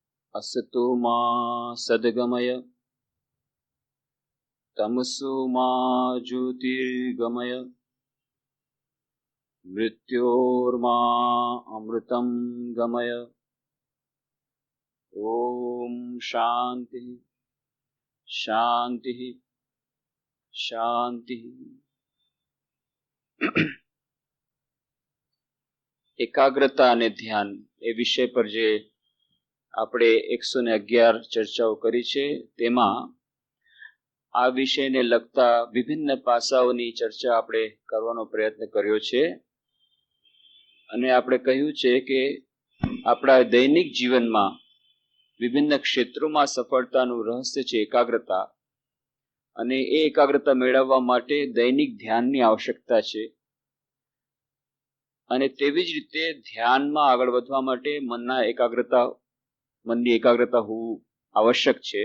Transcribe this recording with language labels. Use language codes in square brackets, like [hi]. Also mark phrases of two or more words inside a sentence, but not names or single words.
[sa] असतो मा सद्गमय तमसो मा ज्योतिर्गमय मृत्योर्मा अमृतं गमय। ओम शांति शांति शांति। [gu] एकाग्रता અને ધ્યાન એ વિષય પર જે આપણે 111 ચર્ચાઓ કરી છે તેમાં આ વિષયને લગતા વિભિન્ન પાસાઓની ચર્ચા આપણે કરવાનો પ્રયત્ન કર્યો છે અને આપણે કહ્યું છે કે આપણા દૈનિક જીવનમાં વિભિન્ન ક્ષેત્રોમાં સફળતાનું રહસ્ય છે એકાગ્રતા, અને એ એકાગ્રતા મેળવવા માટે દૈનિક ધ્યાનની આવશ્યકતા છે અને તેવી જ રીતે ધ્યાનમાં આગળ વધવા માટે મનની એકાગ્રતા હોવું આવશ્યક છે।